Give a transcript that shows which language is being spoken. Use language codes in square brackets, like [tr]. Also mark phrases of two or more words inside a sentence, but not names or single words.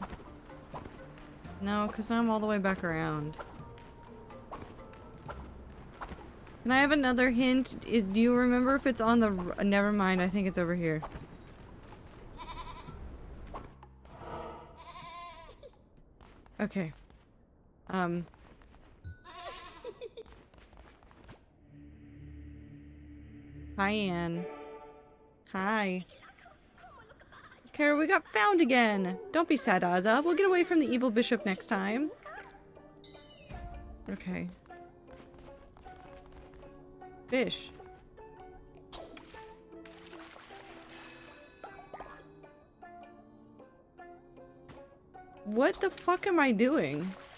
[en] No, because now I'm all the way back around. Can I have another hint? Do you remember if it's on the... Never mind, I think it's over here. Okay. Hi, Anne. Hi. Kara, we got found again! Don't be sad, Azza. We'll get away from the evil bishop next time. Okay. Fish. What the fuck am I doing?